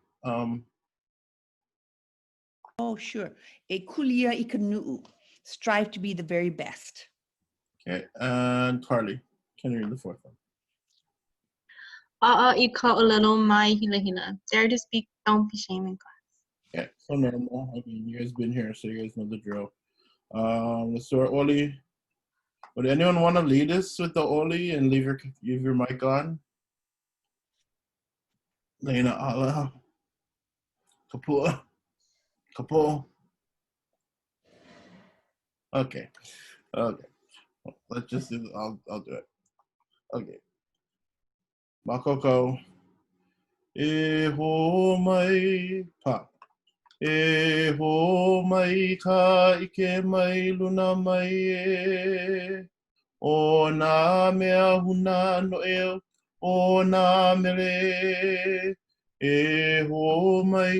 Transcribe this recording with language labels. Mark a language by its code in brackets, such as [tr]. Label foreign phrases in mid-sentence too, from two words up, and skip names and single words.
[en] Oh, sure. [haw] E kulia I ka nu'u. [en] Strive to be the very best. Okay, and Carly, can you read the fourth one? [haw] ʻAʻA ʻŌLELO mai hilahila. [en] Dare to speak, don't be ashamed in class. Yeah, so normal. I mean, you guys been here, so you guys know the drill. Let's do our Oli. Would anyone want to lead us with the Oli and leave your mic on? Lena Ala. Kapua. Kapo. Okay. Okay. Let's just do I'll do it. [haw] Okay. Makoko. E ho mai pa. E ho mai ka ike mai luna mai e. O nā mea huna no eo. O nā mele. E ho mai.